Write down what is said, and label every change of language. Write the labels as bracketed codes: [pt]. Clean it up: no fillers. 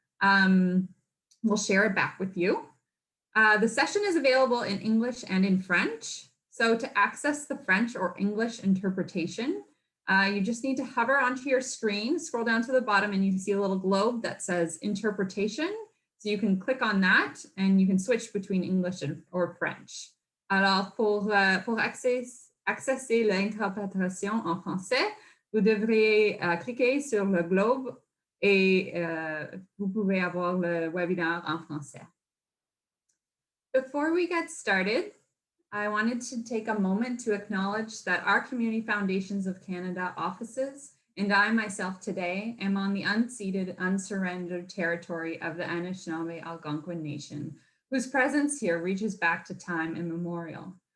[en] We'll share it back with you. The session is available in English and in French. So to access the French or English interpretation, you just need to hover onto your screen, scroll down to the bottom, and you see a little globe that says interpretation. So you can click on that and you can switch between English or French. [fr] Alors, pour accesser l'interprétation en français, vous devrez cliquer sur le globe et vous pouvez avoir le webinaire en français. [en] Before we get started, I wanted to take a moment to acknowledge that our Community Foundations of Canada offices and I myself today am on the unceded, unsurrendered territory of the Anishinaabe Algonquin Nation, whose presence here reaches back to time immemorial.